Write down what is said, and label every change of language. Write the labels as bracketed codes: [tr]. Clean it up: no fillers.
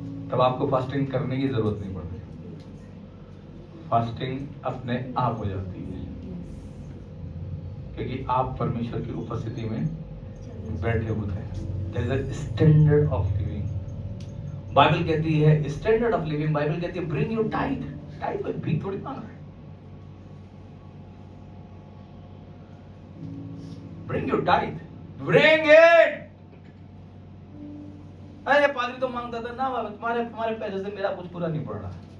[hi] तब आपको फास्टिंग करने की जरूरत नहीं पड़ती, फास्टिंग अपने आप हो जाती है, क्योंकि आप परमेश्वर की उपस्थिति में बैठे होते हैं। [en] There is a standard of living. [hi] Bible कहती है [en] Standard of living. [hi] बाइबल कहती है [en] Bring your tithe. [hi] टाइट में भी थोड़ी मांग रहा है, [en] Bring your tithe, bring it. [hi] अरे पादरी तो मांगता था ना, तुम्हारे पैसे से मेरा कुछ पूरा नहीं पड़ रहा।